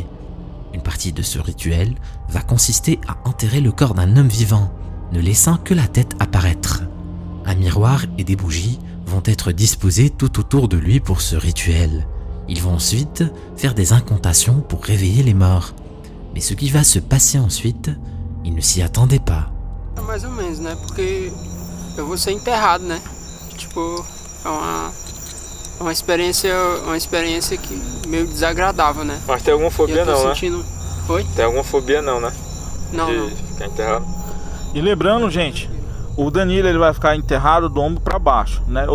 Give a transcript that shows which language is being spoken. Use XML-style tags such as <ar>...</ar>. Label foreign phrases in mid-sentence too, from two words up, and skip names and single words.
<fr>Une partie de ce rituel va consister à enterrer le corps d'un homme vivant, ne laissant que la tête apparaître. Un miroir et des bougies vont être disposés tout autour de lui pour ce rituel. Ils vont ensuite faire des incantations pour réveiller les morts. Mais ce qui va se passer ensuite, ils ne s'y attendaient pas.</fr> <pt>Mais ou menos, né? Porque eu vou ser enterrado, né? tipo, é uma experiência que meio desagradável, né? Mas tem alguma fobia não, sentindo... né? Oi? Tem alguma fobia não, né? Não, não. Ficar enterrado. E lembrando, gente, o Danilo ele vai ficar enterrado do ombro para baixo, né?</pt>